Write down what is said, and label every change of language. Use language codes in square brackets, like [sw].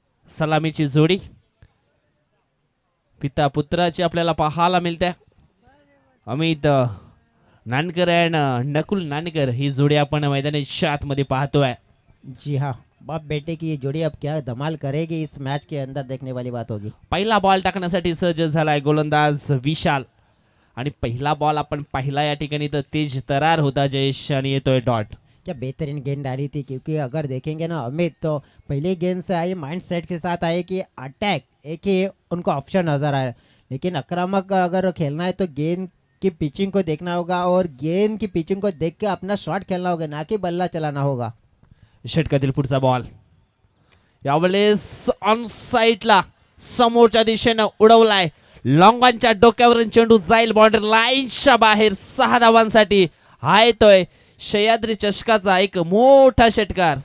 [mr] सलामीची जोडी पिता पुत्राची आपल्याला पाहायला मिळते. अमित नानकर आणि नकुल नानकर ही जोडी आपण मैदानी शात मध्ये पाहतोय. [hi] जी हाँ, बाप बेटे की ये जोड़ी अब क्या धमाल करेगी इस मैच के अंदर देखने वाली बात होगी. [mr] पहिला बॉल टाकण्यासाठी सज्ज झालाय गोलंदाज विशाल आणि पहिला बॉल आपण पाहिला या ठिकाणी तर तेज तरार होता जयेश आणि येतोय डॉट. [hi] क्या बेहतरीन गेंद डाली थी, क्योंकि अगर देखेंगे ना अमित तो पहले गेंद से आए माइंड सेट के साथ आए कि अटैक एक ही उनको ऑप्शन नजर आया, लेकिन आक्रामक अगर खेलना है तो गेंद की पिचिंग को देखना होगा और गेंद की पिचिंग को देख के अपना शॉट खेलना होगा, ना कि बल्ला चलाना होगा. [mr] षटकातील पुढचा बॉल यावेळेस ऑन साइडला समोरच्या दिशेनं उडवलाय. लॉंगांच्या डोक्यावरून चेंडू जाईल बाउंड्री लाईनच्या बाहेर. 6 धावांसाठी हा येतोय सह्याद्री चषकाचा एक मोठा षटकार.